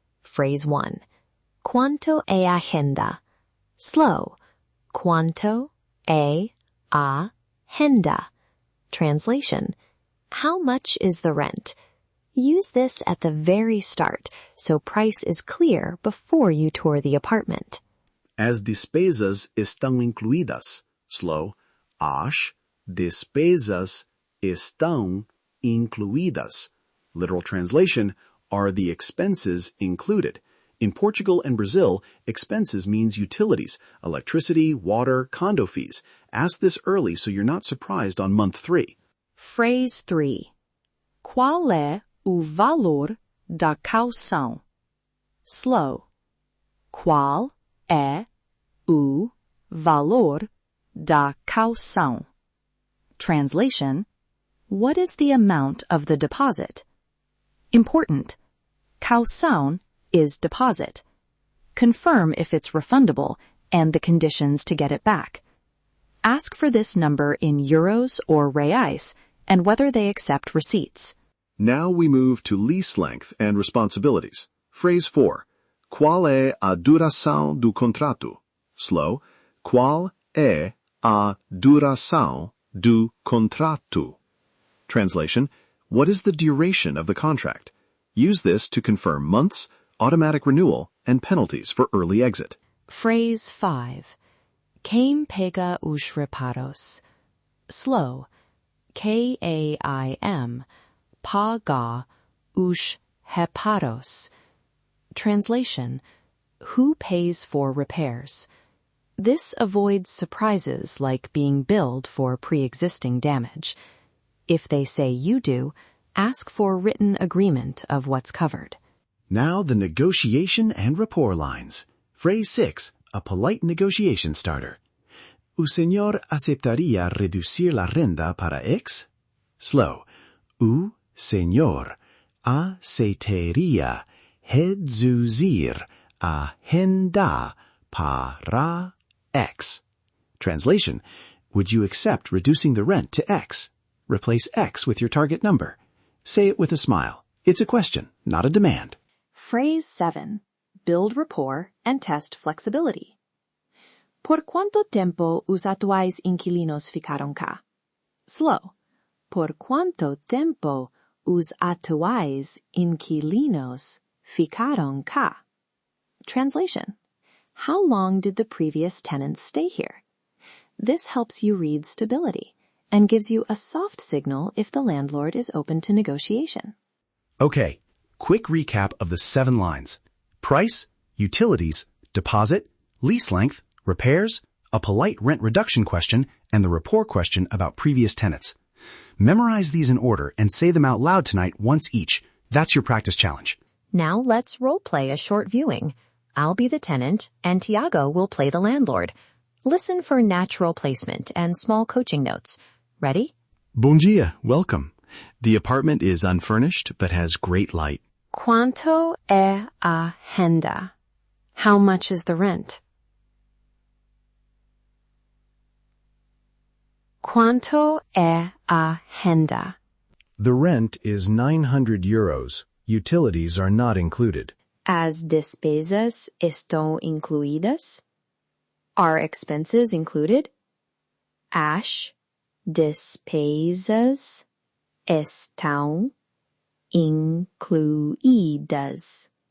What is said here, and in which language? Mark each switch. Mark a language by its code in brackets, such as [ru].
[pt] Phrase 1. Quanto é a renda? Slow. Quanto é a renda? Translation. [en] How much is the rent? Use this at the very start, so price is clear before you tour the apartment. [pt] As despesas estão incluídas. Slow. As despesas estão incluídas. [en] Literal translation, are the expenses included? In Portugal and Brazil, expenses means utilities, electricity, water, condo fees. Ask this early so you're not surprised on month 3. [pt] Phrase 3. Qual é o valor da caução? Slow. Qual é o valor da caução? Translation. [en] What is the amount of the deposit? Important. Caução is deposit. Confirm if it's refundable and the conditions to get it back. Ask for this number in euros or reais and whether they accept receipts. Now we move to lease length and responsibilities. Phrase 4. [pt] Qual é a duração do contrato? Slow. Qual é a duração do contrato? [en] Translation. What is the duration of the contract? Use this to confirm months, automatic renewal, and penalties for early exit. [pt] Phrase 5. Quem pega os reparos? Slow. K-A-I-M. Paga os reparos. Translation. [en] Who pays for repairs? This avoids surprises like being billed for pre-existing damage. If they say you do, ask for written agreement of what's covered. Now the negotiation and rapport lines. Phrase 6, a polite negotiation starter. [pt] O senhor aceptaria reducir la renda para X? Slow. O senhor aceitaria reduzir a renda para X. [en] Translation. Would you accept reducing the rent to X? Replace X with your target number. Say it with a smile. It's a question, not a demand. Phrase 7. Build rapport and test flexibility. [pt] Por quanto tempo os atuais inquilinos ficaram cá? Slow. Por quanto tempo os atuais inquilinos ficaram cá? [en] Translation. How long did the previous tenants stay here? This helps you read stability and gives you a soft signal if the landlord is open to negotiation. Okay, quick recap of the 7 lines. Price, utilities, deposit, lease length, repairs, a polite rent reduction question, and the rapport question about previous tenants. Memorize these in order and say them out loud tonight once each. That's your practice challenge. Now let's role-play a short viewing. I'll be the tenant, and Tiago will play the landlord. Listen for natural placement and small coaching notes. Ready? [pt] Bom dia, welcome. [en] The apartment is unfurnished but has great light. [pt] Quanto é a renda? [en] How much is the rent? [pt] Quanto é a renda? [en] The rent is 900 euros. Utilities are not included. [pt] As despesas estão incluídas? [en] Are expenses included? [pt] As despesas estão incluídas.